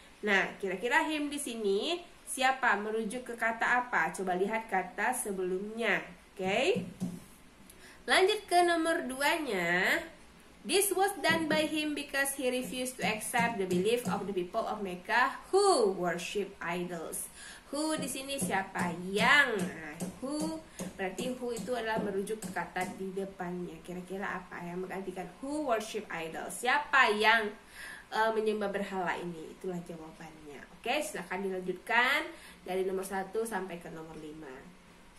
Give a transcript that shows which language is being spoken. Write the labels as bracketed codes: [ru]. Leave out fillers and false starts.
[id] Nah, kira-kira him di sini siapa? Merujuk ke kata apa? Coba lihat kata sebelumnya. Oke. Lanjut ke nomor 2-nya. [en] This was done by him because he refused to accept the belief of the people of Mecca who worship idols. [id] Who di sini siapa? Yang. Nah, who berarti who itu adalah merujuk ke kata di depannya. Kira-kira apa yang menggantikan who worship idols? Siapa yang menyembah berhala ini? Itulah jawabannya. Oke, silahkan dilanjutkan dari nomor 1 sampai ke nomor 5.